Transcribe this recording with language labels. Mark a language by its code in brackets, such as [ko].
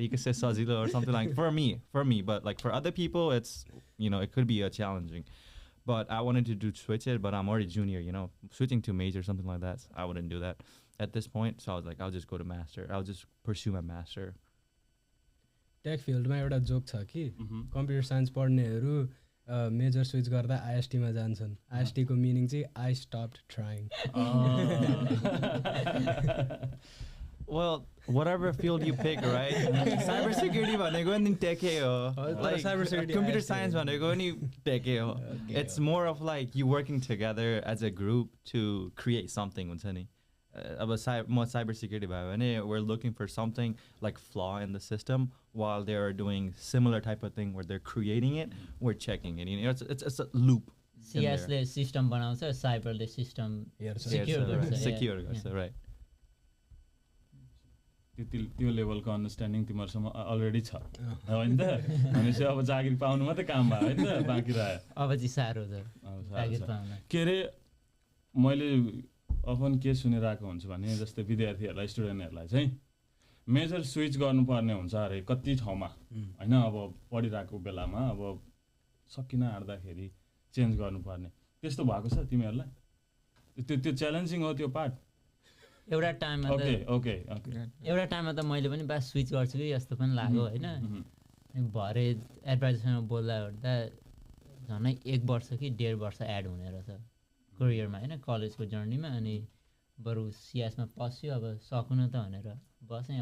[en] You could say Sajilo or something like for me, but like for other people, it's, you know, it could be a challenging, but I wanted to switch it, but I'm already junior, you know, switching to major, something like that. I wouldn't do that at this point. So I was like, I'll just go to master. I'll just pursue my master. [ne] Take फिल्डमा एउटा joke छ कि computer science पढ्नेहरू major switch गर्दा आइएसटीमा जान्छन्। आइएसटीको meaning चाहिँ I stopped trying. [en] Well, whatever field you pick, right? [ne] Cybersecurity भनेको नि टेकै हो, like computer science भनेको नि टेकै हो. [en] It's more of like you working together as a group to create something [ne] हुन्छ नि. [en] अब cybersecurity भयो भने we're looking for something like flaw in the system while they are doing similar type of thing where they're creating it, we're checking it. You know, it's a loop. [ne] CS ले system बनाउँछ, cyber ले system secure गर्छ, right? त्यो लेभलको understanding तिमीहरूसँग already छ होइन त? भनेपछि अब जागिर पाउनु मात्रै काम भयो होइन त, बाँकी रह्यो। अब चाहिँ साह्रो छ जागिर पाउन। के अरे मैले अफन के सुनिरहेको हुन्छ भने जस्तै विद्यार्थीहरूलाई स्टुडेन्टहरूलाई चाहिँ मेजर स्विच गर्नुपर्ने हुन्छ अरे कति ठाउँमा होइन। अब पढिरहेको बेलामा अब सकिन आँट्दाखेरि चेन्ज गर्नुपर्ने त्यस्तो भएको छ तिमीहरूलाई? त्यो च्यालेन्जिङ हो त्यो पार्ट? एउटा टाइममा एउटा टाइममा त मैले पनि बस स्विच गर्छु कि जस्तो पनि लाग्यो होइन। भरे एडभाइजरसँग बोल्दा ओर्दा झन्डै 1 वर्ष कि 1.5 वर्ष एड हुने रहेछ करियरमा होइन, कलेजको जर्नीमा। अनि बरु सिएसमा पस्यो अब सकुन त भनेर बसेँ।